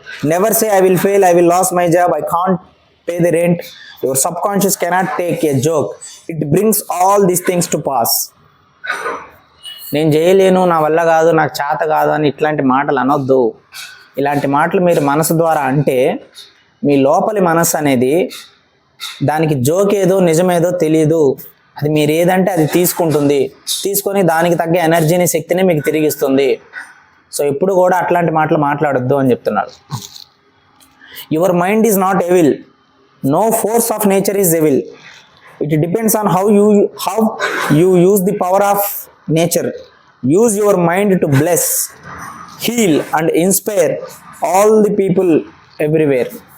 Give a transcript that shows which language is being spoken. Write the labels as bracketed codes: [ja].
[en] Never say I will fail, I will lose my job, I can't pay the rent. Your subconscious cannot take a joke. It brings all these things to pass. [te] నేను చేయలేను, నా వల్ల కాదు, నాకు చేత కాదు అని ఇట్లాంటి మాటలు అనొద్దు. ఇలాంటి మాటలు మీరు మనసు ద్వారా అంటే మీ లోపలి మనసు అనేది దానికి జోక్ ఏదో నిజమేదో తెలియదు. అది మీరు ఏదంటే అది తీసుకొని దానికి తగ్గ ఎనర్జీని, శక్తిని మీకు తిరిగిస్తుంది. సో ఎప్పుడు కూడా అట్లాంటి మాటలు మాట్లాడొద్దు అని చెప్తున్నారు. [en] Your mind is not evil. No force of nature is evil. It depends on how you use the power of nature. Use your mind to bless, heal and inspire all the people everywhere.